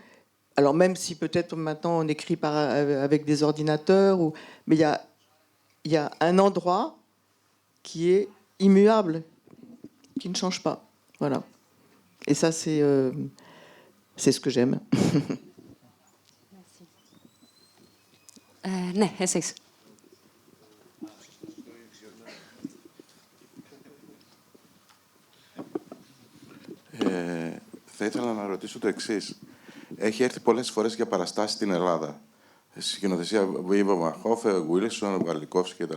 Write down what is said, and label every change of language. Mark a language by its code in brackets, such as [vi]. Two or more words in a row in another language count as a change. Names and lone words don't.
[fr] Alors même si peut-être maintenant on écrit avec des ordinateurs, mais il y a il y a un endroit qui est immuable, qui ne change pas. Voilà. Et ça, c'est ce que j'aime. [el] Ναι, εσείς. Θα ήθελα να ρωτήσω το εξής. Έχει έρθει πολλές φορές για παραστάσεις στην Ελλάδα. Σκηνοθεσία Βίβο Μαχόφε, Γουίλσον, Γαλλικόφσκι κτλ.